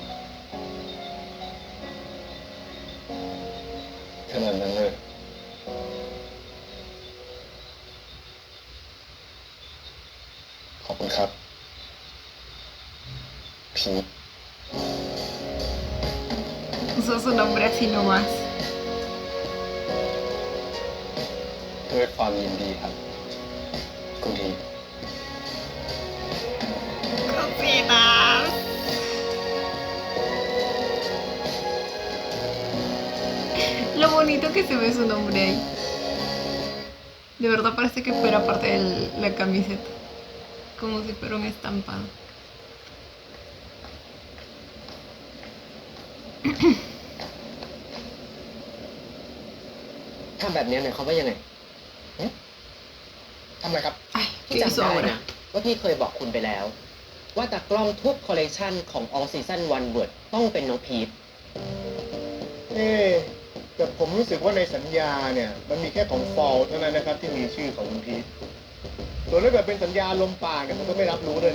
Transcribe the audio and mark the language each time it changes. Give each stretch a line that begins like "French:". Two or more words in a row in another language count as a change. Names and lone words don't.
Thai: ขนาดนั้นเลย ขอบคุณครับ พีท
Spanish: Usó su nombre así nomás.
Thai: ด้วยความยินดีครับ คุณที
Spanish: Cositas. Lo bonito que se ve su nombre ahí. De verdad parece que fuera parte de la camiseta. Como si fuera un estampado.
Thai: ทำแบบนี้หมายความว่ายังไง ทำอะไรครับ
Spanish: Ay,
Thai: พี่
Spanish: ¿qué hizo
Thai: จำได้
Spanish: ahora?
Thai: นะว่าพี่เคยบอกคุณไปแล้ว ว่าตากล้องทุกคอลเลกชันของ All Season One Word ต้องเป็นน้องพีท แต่ผมรู้สึกว่าในสัญญาเนี่ย มันมีแค่ของฟอลเท่านั้นนะครับ ที่มีชื่อของคุณพีทส่วนถ้าเกิดเป็นสัญญาลมปากเนี่ยผมก็ไม่รับรู้ด้วยนะ